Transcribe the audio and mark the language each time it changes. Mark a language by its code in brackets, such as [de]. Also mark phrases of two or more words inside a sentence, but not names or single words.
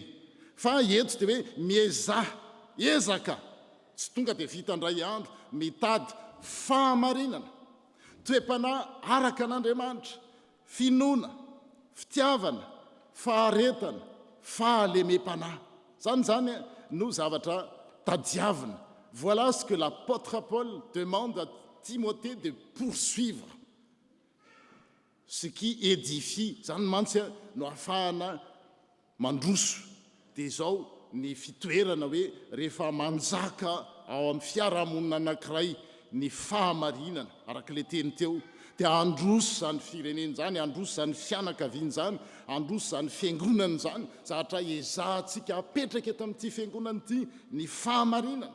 [mg] Fa eto dia hoe ezaka, tsy tonga dia vita indray andro, mitady fahamarinana, toe-panahy araka an'Andriamanitra, finoana, fitiavana, faharetana, fahalemem-panahy. Zany no zavatra tadiavina. [fr] Voilà ce que l'apôtre Paul demande à Timothée de poursuivre. Ce qui édifie, [mg] zany mantsy no ahafahana mandroso. Dia zao ny fitoerana hoe rehefa manjaka ao amin'ny fiarahamonina anankiray ny fahamarinana araka le teny teo, dia androso zany firenena zany, androso zany fianakaviana zany, androso zany fiangonana zany, zavatra ezahantsika apetraka eto amin'ity fiangonana ity ny fahamarinana.